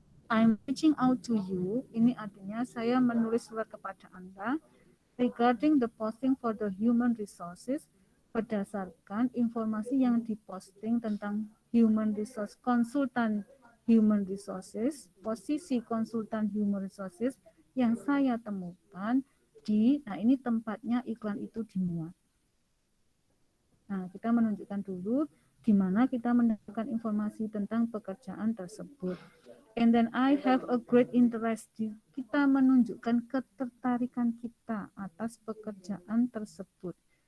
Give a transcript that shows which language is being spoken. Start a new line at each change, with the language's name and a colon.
English: I'm reaching out to you,
Indonesian: ini artinya saya menulis surat kepada Anda
English: regarding the posting for the human resources,
Indonesian: berdasarkan informasi yang diposting tentang human resource, konsultan human resources, posisi konsultan human resources yang saya temukan di, nah ini tempatnya iklan itu dimuat. Nah, kita menunjukkan dulu di mana kita mendapatkan informasi tentang pekerjaan tersebut.
English: And then I have a great interest.
Indonesian: Kita menunjukkan ketertarikan kita atas pekerjaan tersebut.